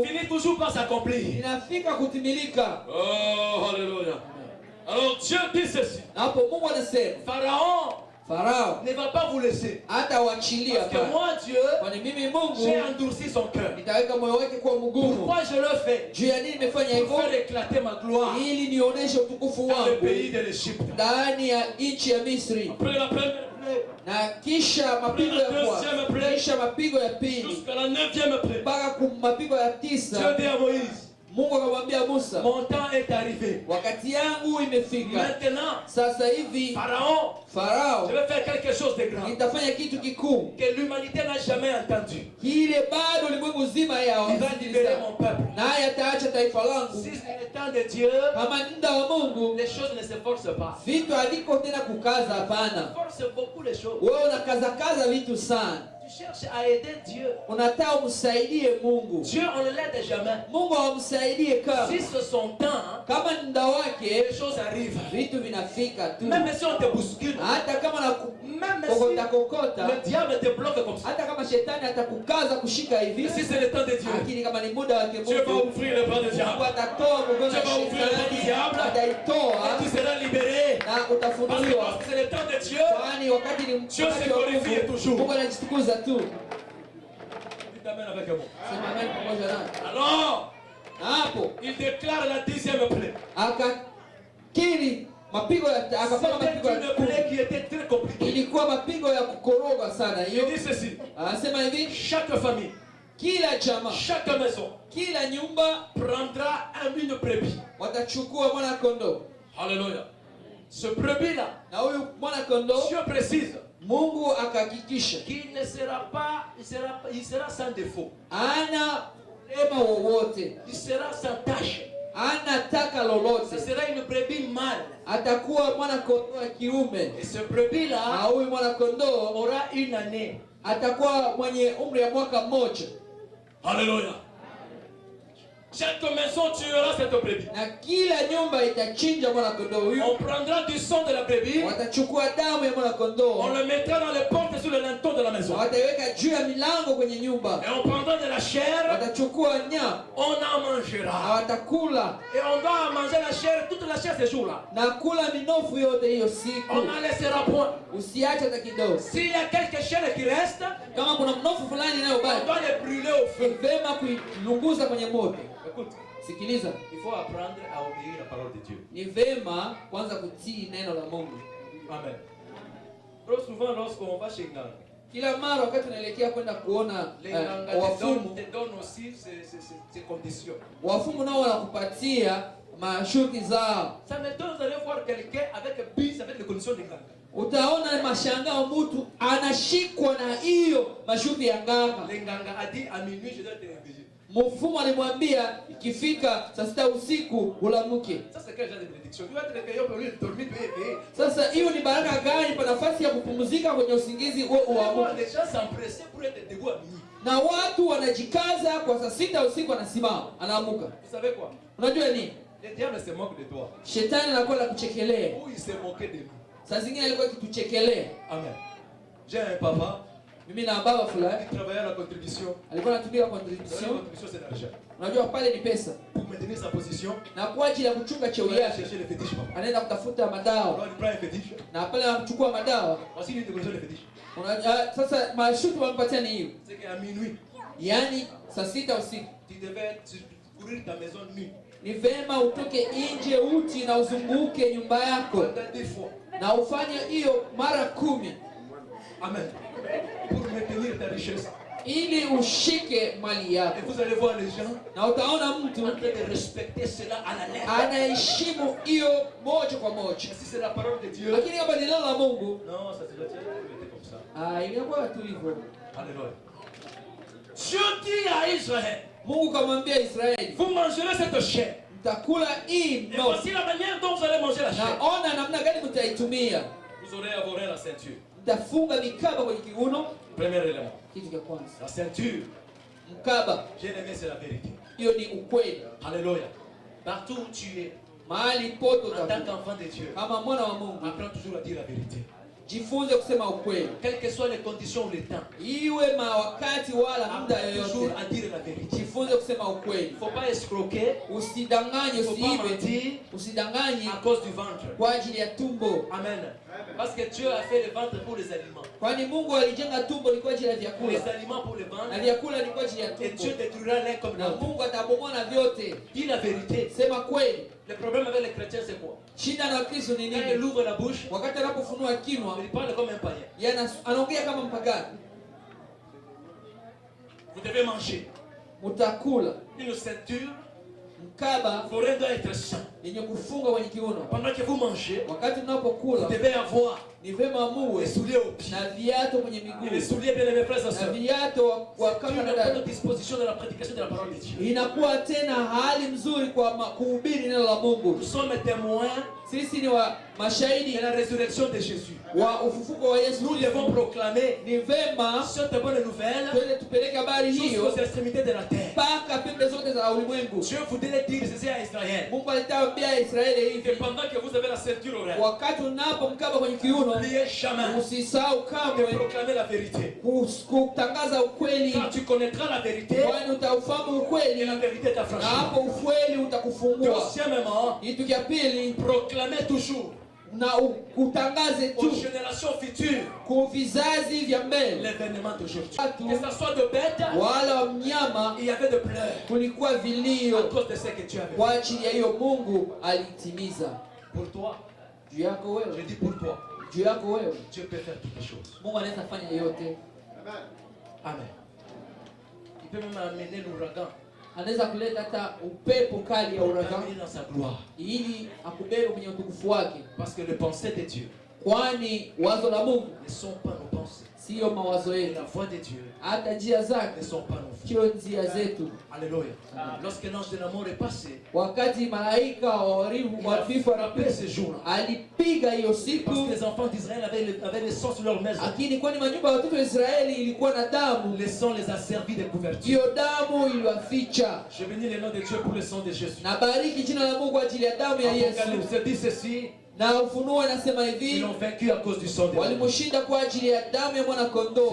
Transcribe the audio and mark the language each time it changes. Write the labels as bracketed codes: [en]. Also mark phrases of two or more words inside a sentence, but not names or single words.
[fr] finit toujours par s'accomplir. [sw] inafika kutimilika. [fr] Oh, alléluia. Alors Dieu dit ceci. [sw] Na hapo Mungu anasema [fr] Pharaon [sw] Farao [fr] ne va pas vous laisser. [sw] hata waachilia [fr] Parce que [sw] hapana, [fr] moi, Dieu, [sw] kwani mimi Mungu [fr] j'ai endurci son cœur. [sw] nitaweka moyo wake kuwa mgumu. [fr] Pourquoi je le fais? [sw] Juu ya nini nimefanya [fr] Pour [sw] hivyo? [fr] faire éclater ma gloire [sw] Ili nionyeshe utukufu [fr] dans le [sw] wangu [fr] pays de l'Égypte. [sw] ndani ya nchi ya Misri, [fr] Après la première plaie, [sw] na kisha mapigo ya kwanza, kisha mapigo ya pili [fr] jusqu'à la 9e plaie, [sw] mpaka mapigo ya [fr] Dieu [sw] tisa. [fr] dit à Moïse, [sw] Mungu akamwambia Musa, [fr] mon temps est arrivé. [sw] wakati yangu imefika. [fr] Maintenant, [sw] Sasa hivi [fr] Pharaon, je [sw] Farao, [fr] vais faire quelque chose de grand [sw] nitafanya kitu kikuu [fr] que l'humanité n'a jamais entendu. [sw] kile bado ulimwengu zima [fr] Il va libérer [sw] yawasikiliza, [fr] mon peuple. [sw] naye ataacha taifa [fr] Si [sw] langu. [fr] c'est le temps de Dieu, [sw] Kama muda wa Mungu, [fr] les choses ne se forcent pas. [sw] vitu haviko tena kukaza, [fr] On [sw] hapana. [fr] force beaucoup les choses. [sw] Wewe unakazakaza vitu sana, [fr] Tu cherches à aider Dieu. [sw] unataka umsaidie Mungu. [fr] Dieu, on ne l'aide jamais. [sw] Mungu hawamsaidie kama [fr] Si c'est son temps, [sw] kama muda wake, [fr] les choses arrivent. [sw] vitu vinafika tu, [fr] Même si on te bouscule, [sw] hata kama na [fr] même [sw] kokota [fr] si [sw] kokota, [fr] le diable te bloque comme ça. [sw] hata kama shetani atakukaza kushika hivi, [fr] Si c'est le temps de Dieu, [sw] lakini kama ni muda wake [fr] Dieu va [sw] Mungu, [fr] ouvrir les bras du [sw] Mungu [fr] diable. [sw] atatoa mkono [fr] Dieu va [sw] wa [fr] ouvrir les bras du [sw] shetani, [fr] diable. [sw] ataitoa [fr] Et tu seras libéré. [sw] na [fr] Parce que [sw] utafunuliwa. [fr] lorsque c'est le temps de Dieu, [sw] Kwani wakati ni [fr] Dieu [sw] wakati [fr] se [sw] wa [fr] glorifie [sw] Mungu, [fr] toujours. [sw] Mungu anajitukuza tu. [fr] tu t'amènes avec moi. [sw] Sema amen pamoja naye. [fr] Alors, [sw] Na hapo [fr] il déclare la 10e plaie. [sw] akakiri mapigo ya akafanya mapigo [fr] C'était [sw] ya [fr] une plaie qui était très compliquée. [sw] ilikuwa mapigo ya kukoroga sana [fr] Il [sw] hiyo. [fr] dit ceci. [sw] Anasema hivi, [fr] Chaque famille, [sw] kila jamaa, [fr] chaque maison [sw] kila nyumba [fr] prendra une brebis. [sw] watachukua mwana kondoo, [fr] Alléluia. Ce brebis-là, [sw] na huyu mwana kondoo [fr] Dieu précise [sw] Mungu akahakikisha [fr] qu'il ne sera pas, il sera sans défaut. [sw] ana lema wowote, [fr] Il sera sans tache. [sw] ana taka [fr] Ce [sw] lolote, [fr] sera une brebis mâle. [sw] atakuwa mwana kondoo wa kiume, [fr] Et ce [sw] na [fr] brebis-là [sw] huyu mwana kondoo [fr] aura une année. [sw] atakuwa mwenye umri ya mwaka mmoja, [fr] Alléluia. Chaque maison tuera cette brebis. [sw] na kila nyumba itachinja mwana kondoo huyu. [fr] On prendra du sang de la brebis, [sw] Watachukua damu ya mwana [fr] on [sw] kondoo, [fr] le mettra dans les portes et sur le linteau de la maison. [sw] na wataiweka juu ya milango kwenye nyumba, [fr] Et on prendra de la chair, [sw] watachukua nyama [fr] on en [sw] na [fr] mangera. [sw] watakula [fr] Et on doit manger la chair, toute la chair ce jour-là. [sw] na kula minofu yote hiyo [fr] On [sw] siku, [fr] n'en laissera point. [sw] usiache hata kidogo. [fr] S'il y a quelque chair qui reste, [sw] Kama kuna mnofu fulani [fr] on [sw] inayobaki, [fr] doit les brûler au [sw] ni [fr] feu. [sw] vema kuilunguza kwenye moto. [fr] Écoute, [sw] Sikiliza, [fr] il faut apprendre à obéir la parole de Dieu. [sw] ni vema kwanza kutii neno la Mungu. [fr] Amen. Trop souvent, lorsqu'on va chez Nganga, [sw] Kila mara wakati unaelekea kwenda kuona [fr] les Nganga [sw] wafumu, [fr] te donnent aussi ces conditions. [sw] wafumu nao wanakupatia mashuki zao. [fr] Ça m'étonne, vous allez voir quelqu'un avec un bis, avec les conditions de Nganga. [sw] Utaona mashangao mtu anashikwa na hiyo mashuki ya nganga. [fr] Les Nganga a dit à minuit je dois te réveiller. [sw] Mfumo alimwambia ikifika saa 6 usiku ulamuke. [fr] Ça c'est quel genre de bénédiction? Tu vas te réveiller au lieu de dormir, tu es éveillé. [sw] Sasa hiyo ni baraka gani pa nafasi ya kupumzika kwenye usingizi wewe uamuke? [fr] Les gens s'empressaient pour être debout à minuit. [sw] Na watu wanajikaza kwa saa 6 usiku anasimama, anaamuka. [fr] Vous savez quoi? [sw] Unajua nini? [fr] Le diable se moque de toi. [sw] Shetani anakuwa anakuchekelea. [fr] Ou il se moquait de nous. [sw] Saa zingine alikuwa akituchekelea. [fr] Amen. J'ai un papa. [sw] Mimi na baba fulani [fr] Il travaillait à la contribution. [sw] alikuwa anatumia [fr] La [sw] contribution. [fr] contribution c'est l'argent. [sw] Unajua pale ni pesa. [fr] Pour maintenir sa position, [sw] Na kwa ajili ya kuchunga cheo [fr] il va [sw] yake [fr] chercher les fétiches, papa. [sw] anaenda kutafuta madawa. [fr] Alors il prend un fétiche. [sw] Na pale anachukua madawa. [fr] Voici une définition des fétiches. [sw] Sasa mashuti wampatia ni hiyo. [fr] C'est qu'à minuit, [sw] Yaani saa 6 usiku [fr] tu devais courir ta maison nue. [sw] ni vema utoke nje uti na uzunguke nyumba yako [fr] Pendant 10 fois. [sw] na ufanye hiyo mara 10 [fr] Amen. Pour maintenir ta richesse. [sw] ili ushike mali [fr] Et [sw] yako. [fr] vous allez voir les gens [sw] Na utaona mtu [fr] en train de respecter cela à la lettre. [sw] anaheshimu hiyo moja kwa moja. [fr] Mais si c'est la parole de Dieu, [sw] Lakini kama ni neno la Mungu, [fr] non, ça c'est la tienne, comme ça. [sw] inakuwa tu hivyo. [fr] Alléluia. Dieu dit à Israël, [sw] Mungu kamwambia Israeli, [fr] vous mangerez cette chair. [sw] mtakula hii [fr] Et [sw] mnofu. [fr] voici la manière dont vous allez manger la chair. [sw] Naona namna gani mtaitumia. [fr] Vous aurez à vos reins la ceinture. [sw] Mtafunga mikaba kwenye kiuno. [fr] Premier élément. [sw] Kitu cha kwanza, [fr] La ceinture, [sw] mkaba, [fr] bien aimé, c'est la vérité. [sw] hiyo ni ukweli. [fr] Alléluia. Partout où tu es, [sw] Mahali pote [fr] en tant [sw] utakuwa [fr] qu'enfant de Dieu, [sw] kama mwana wa Mungu, [fr] apprends toujours à dire la vérité. [sw] jifunze kusema ukweli. [fr] Quelles que soient les conditions ou les temps, [sw] Iwe wakati wala muda [fr] apprends toujours [sw] yoyote, [fr] à dire la vérité. [sw] jifunze kusema [fr] Il [sw] ukweli. [fr] ne faut pas escroquer, [sw] Usidanganye, [fr] il ne faut pas [sw] usiibe, [fr] mentir [sw] usidanganye [fr] à cause du ventre. [sw] kwa ajili ya tumbo, [fr] Amen. Parce que Dieu a fait le ventre pour les aliments. [sw] kwani Mungu alijenga tumbo ni kwa ajili ya [fr] Les [sw] vyakula [fr] aliments pour le [sw] na [fr] ventre. [sw] vyakula ni kwa ajili ya [fr] Et Dieu [sw] tumbo, [fr] détruira l'un comme [sw] na [fr] l'autre. [sw] Mungu atabomoa na vyote. [fr] Dis la vérité. [sw] Sema kweli. [fr] Le problème avec les chrétiens, c'est quoi? [sw] Shida na Kristo ni [fr] Quand il [sw] nini? [fr] ouvre la bouche, [sw] Wakati anapofunua kinywa, [fr] il parle comme un païen. [sw] anaongea kama mpagani. [fr] Vous devez manger. [sw] Mtakula [fr] Une ceinture, [sw] mkaba [fr] vos reins doivent être sains. [sw] yenye kufunga kwenye kiuno. [fr] Pendant que vous mangez, [sw] Wakati [fr] vous [sw] mnapokula [fr] devez avoir [sw] ni vema muwe [fr] les souliers aux pieds. [sw] na viatu kwenye [fr] Et les [sw] miguu [fr] souliers, bien aimés frères et [sw] na [fr] sœurs, [sw] viatu wa [fr] c'est [sw] kama [fr] une [sw] dada. [fr] bonne disposition de la prédication de la parole de Dieu. [sw] Inakuwa tena hali mzuri kwa kuhubiri neno la Mungu. [fr] Nous sommes témoins [sw] Sisi ni wa mashahidi [fr] de la résurrection de Jésus. [sw] wa ufufuko wa Yesu. [fr] Nous devons proclamer [sw] Ni vema [fr] cette bonne nouvelle [sw] twende tupeleke habari hiyo [fr] jusqu'aux extrémités de la terre. [sw] mpaka pembe zote za ulimwengu. [fr] Dieu voudrait dire ceci à Israël. [sw] Mungu alitambia Israeli [fr] Que [sw] hivi, [fr] pendant que vous avez la ceinture au rein, [sw] wakati unapo mkaba kwenye kiuno, [fr] n'oubliez jamais [sw] usisahau [fr] de [sw] kamwe [fr] proclamer la vérité. [sw] kutangaza ukweli, [fr] Car tu connaîtras la vérité [sw] kwani utaufahamu [fr] et [sw] ukweli [fr] la vérité [sw] na [fr] t'affranchira. [sw] hapo ukweli utakufungua. [fr] Deuxièmement, [sw] Kitu cha pili, [fr] proclamez toujours [sw] na utangaze [fr] aux [sw] tu [fr] générations futures [sw] kwa vizazi vya mbele, [fr] l'événement d'aujourd'hui. [sw] watu [fr] Que ce soit de bêtes, [sw] wala wa mnyama, [fr] il y avait de pleurs [sw] kulikuwa [fr] à [sw] vilio [fr] cause de ce que tu avais [sw] kwa [fr] fait. [sw] ajili ya hiyo Mungu alitimiza. [fr] Pour toi, [sw] Juu yako [fr] je [sw] wewe, [fr] dis pour toi, [sw] juu yako wewe, [fr] Dieu peut faire toutes les choses. [sw] Mungu anaweza fanya yote. [fr] Amen. Il peut même amener l'ouragan, [sw] Anaweza kuleta hata upepo kali ya [fr] pour [sw] uragan [fr] t'amener dans sa gloire. [sw] ili akubebe kwenye utukufu wake, [fr] Parce que les pensées de Dieu [sw] kwani wazo la Mungu [fr] ne sont pas nos pensées. [sw] siyo mawazo [fr] Et [sw] yetu, [fr] la voix de Dieu [sw] hata njia [fr] ne [sw] zake [fr] sont pas nos voix. [sw] sio njia zetu. [fr] Alléluia. Lorsque l'ange de la mort est passé, [sw] Wakati malaika wa uharibu [fr] il [sw] wa [fr] a [sw] vifo [fr] frappé ce jour-là. [sw] alipiga hiyo siku, [fr] Parce que les enfants d'Israël avaient le sang sur leur maison. [sw] lakini kwani manyumba ya watoto wa Israeli ilikuwa na damu, [fr] Le sang les a servi de couverture. [sw] hiyo damu iliwaficha. [fr] Je bénis le nom de Dieu pour le sang de Jésus. [sw] Na bariki jina la Mungu kwa ajili ya damu ya Yesu. [fr] Apocalypse dit ceci, [sw] Na Ufunuo inasema [fr] ils [sw] hivi, [fr] l'ont vaincu à cause du sang de Dieu. [sw] walimshinda kwa ajili ya damu ya mwana kondoo.